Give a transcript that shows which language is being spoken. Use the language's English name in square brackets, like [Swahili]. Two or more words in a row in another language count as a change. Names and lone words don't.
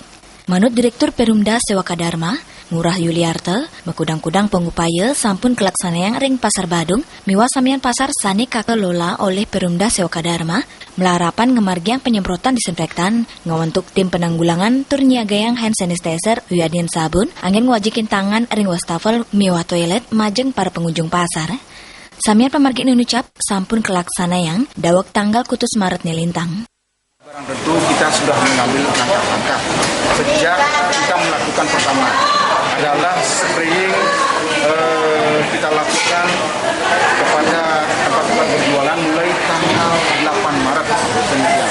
[Balinese] Manut Direktur Perumda Sewaka Dharma, Ngurah Yuliarte, mekudang-kudang pengupaya sampun kelaksanayang ring pasar Badung, miwah samian pasar sani kakelola oleh Perumda Sewaka Dharma, melarapan ngemargiang penyemprotan disinfektan, ngawentuk tim penanggulangan tur nyiagayang [English] hand sanitizer [Balinese] wiadin sabun, angin ngwajikin tangan ring wastafel miwah toilet majeng para pengunjung pasar. Samian pemargi nunucap sampun kelaksanayang dawak tanggal kutus Maret nilintang. [Indonesian] Barang tentu kita sudah mengambil langkah-langkah. Sejak kita melakukan pertama adalah spraying kita lakukan kepada tempat-tempat berjualan mulai tanggal 8 Maret demikian.